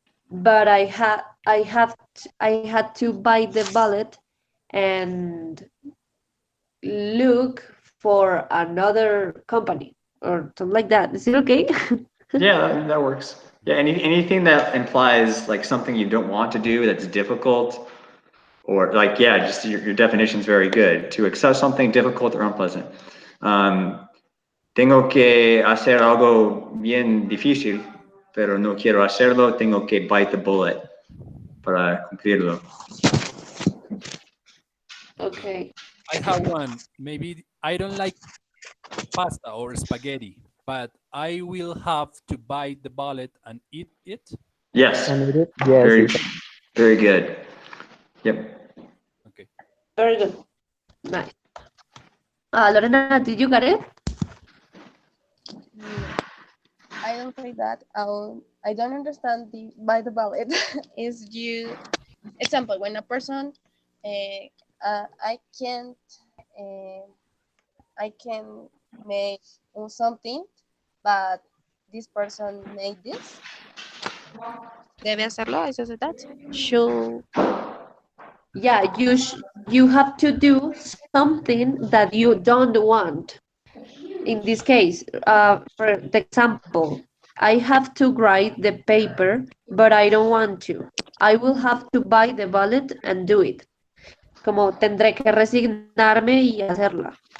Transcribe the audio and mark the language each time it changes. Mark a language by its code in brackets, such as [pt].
[en] but I had to buy the bullet and look for another company or something like that. Is it okay? Yeah, that works. Yeah, anything that implies like something you don't want to do that's difficult, or like yeah, just your definition is very good. To accept something difficult or unpleasant. [es] Um, Tengo que hacer algo bien difícil, pero no quiero hacerlo. Tengo que [en] bite the bullet [es] para cumplirlo. [en] okay. Okay. I have one. Maybe I don't like pasta or spaghetti, but I will have to bite the bullet and eat it. Yes, I need it. Yes, very, yes. very good. Yep. Okay. Very good. Nice. Lorena, did you get it? No, I don't say that. I don't understand the by the ballot. Is you example when a person I can't uh, I can make something, but this person made this. [es] Debe hacerlo. [en] Is it that? Should Yeah, you have to do something that you don't want. In this case, for the example, I have to write the paper, but I don't want to. I will have to buy the bullet and do it. [es] Como tendré que resignarme y hacerla.